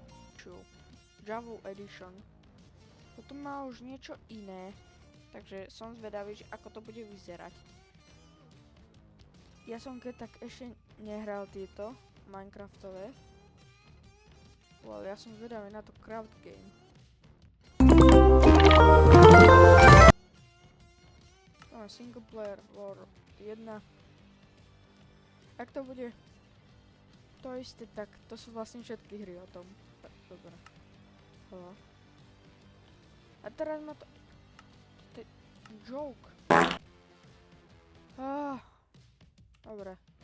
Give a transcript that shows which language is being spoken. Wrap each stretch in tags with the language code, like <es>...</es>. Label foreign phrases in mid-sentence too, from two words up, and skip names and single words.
<sk>Java Edition. Toto má už niečo iné. Takže som zvedavý, že ako to bude vyzerať. Ja som keď tak ešte nehral tieto Minecraftové. Ale ja som zvedavý na to</sk> <en>craft game.</en> <sk>No,</sk> <en>single player</en> <sk>war 1. Ak to bude to isté, tak to sú vlastne všetky hry o tom. Tak, dobre. Halo. A teraz ma to... To je joke. Dobre.</sk>